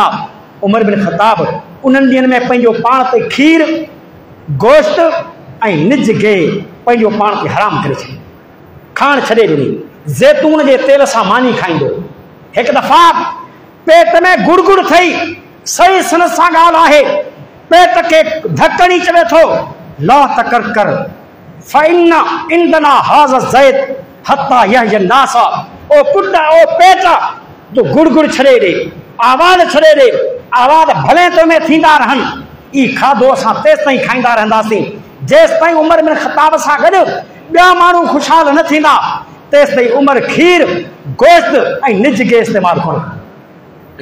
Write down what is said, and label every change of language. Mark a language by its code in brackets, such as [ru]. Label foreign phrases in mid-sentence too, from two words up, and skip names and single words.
[sd] उमर बिन ख़त्ताब उन्हनि ॾींहंनि में पंहिंजो पाण ते खीर गोश्त ऐं निज खे पंहिंजो पाण ते हराम करे छॾियो, खाइण छॾे ॾिनी। ज़ैतून जे तेल सां मानी खाईंदो। हिकु दफ़ा पेट में गुड़गुड़ थई, सही सनद सां ॻाल्हि आहे, पेट खे धकड़ी चवे थो [ar] لا تقر قر فإن عندنا هذا الزيت حتى يحيا الناس. [sd] ओ पुट ओ पेट जो गुड़गुड़ छॾे ॾे, आवाज़ छॾे ॾे, आवाज़ भले तो में थींदा रहनि। ई खाधो असां तेसि ताईं खाईंदा रहंदासीं जेसि ताईं उमर बिन ख़त्ताब सां गॾु ॿिया माण्हू ख़ुशहाल न थींदा, तेसि ताईं उमर खीर गोश्त ऐं निज खे इस्तेमालु कोन कंदो।